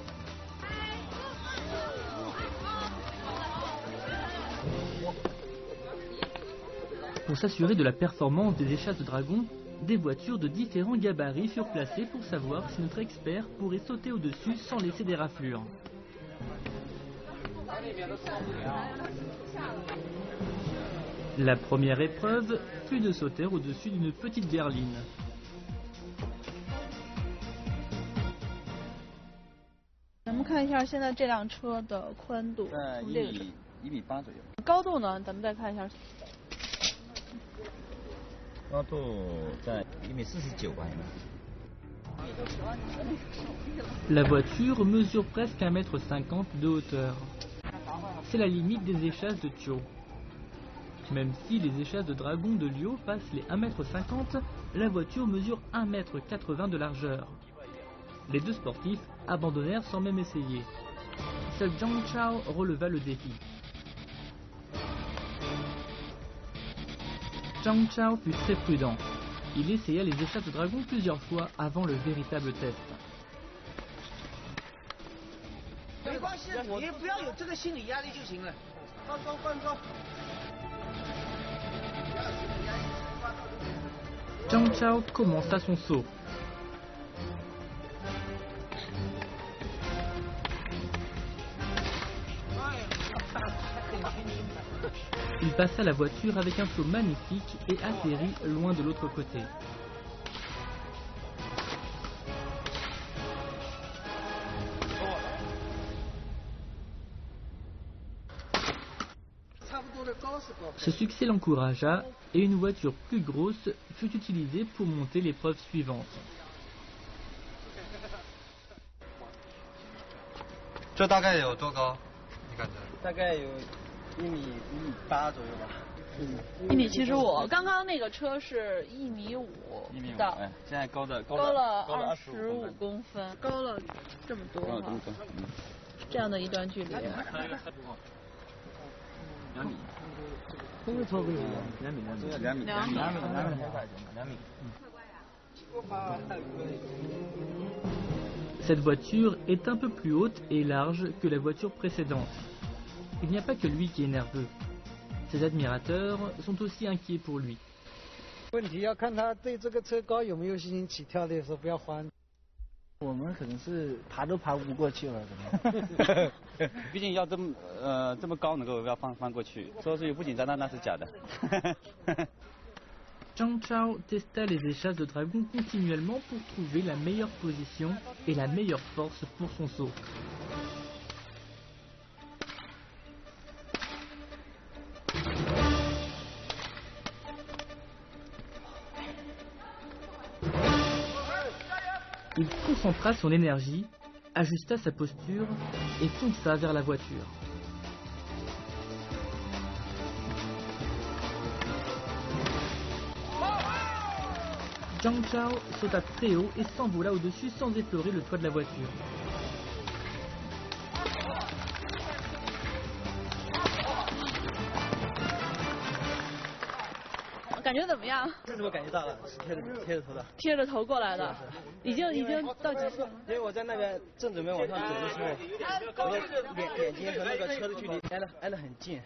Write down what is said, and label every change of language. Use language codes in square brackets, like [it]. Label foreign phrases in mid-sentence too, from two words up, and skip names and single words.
[fr] Pour s'assurer de la performance des échasses de dragon, des voitures de différents gabarits furent placées pour savoir si notre expert pourrait sauter au-dessus sans laisser des raflures. La première épreuve fut de sauter au-dessus d'une petite berline. Nous allons voir [zh] 现在这辆车的宽度，从这个 1.8米左右。高度呢？咱们再看一下。高度在1.49米吧。 [fr] La voiture mesure presque 1,50 m de hauteur. C'est la limite des échasses de Chuo. Même si les échasses de dragon de Liu passent les 1,50 m, la voiture mesure 1,80 m de largeur. Les deux sportifs abandonnèrent sans même essayer. Seul Zhang Chao releva le défi. Zhang Chao fut très prudent. Il essaya les échasses de dragon plusieurs fois avant le véritable test. [zh] 没关系，你不要有这个心理压力就行了。放松放松。 [fr] Zhang Chao commença son saut. Il passa la voiture avec un saut magnifique et atterrit loin de l'autre côté. Ce succès l'encouragea et une voiture plus grosse fut utilisée pour monter l'épreuve suivante. [zh] 这大概有多高？你感觉？大概有1.8米左右吧。 1.75米，刚刚那个车是1.5米到，哎，现在高了 25公分，高了这么多哈，这样的一段距离。2米。这个车可以2米。 [fr] Cette voiture est un peu plus haute et large que la voiture précédente. Il n'y a pas que lui qui est nerveux. Ses admirateurs sont aussi inquiets pour lui. [zh] 问题要看他对这个车高有没有信心起跳的时候，不要慌。我们可能是爬都爬不过去了，毕竟要这么高能够要翻过去，说是不紧张那是假的。 [fr] Zhang Chao testa les échasses de dragon continuellement pour trouver la meilleure position et la meilleure force pour son saut. Il concentra son énergie, ajusta sa posture et fonça vers la voiture. Zhang Chao sauta très haut et s'envola au-dessus sans effleurer le toit de la voiture. [zh] 感觉怎么样？这是我感觉到了，是贴着头的。贴着头过来的，已经到几分？因为我在那个正准备往上走的时候，我的眼睛和那个车的距离挨得很近。